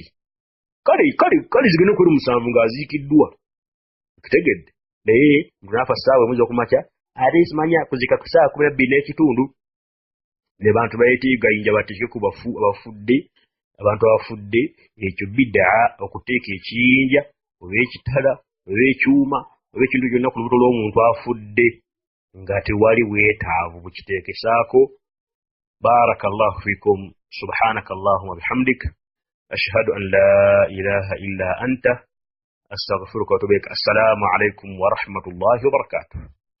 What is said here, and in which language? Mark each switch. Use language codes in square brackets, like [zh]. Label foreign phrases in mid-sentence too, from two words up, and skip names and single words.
[lg] Kale zigenda okwera 7 ng'aziikiddwa okitegedde, naye naafa ssaawa emu ez'okumakya ate simanya kuzika ku ssaawa 12 n'ekitundu ne bantu bayeteegayinja bateeke ku abafudde, abantu abafudde. Ekyo bid'a okuteeka ekiyinja oba ekitala oba ekyuma oba ekintu kyonna ku lubuto lw'omuntu afudde nga tewali bwetaavu bukiteekesaako. [ar] بارك الله فيكم، سبحانك اللهم بحمدك، أشهد أن لا إله إلا أنت أستغفرك وأتوب إليك. السلام عليكم ورحمة الله وبركاته.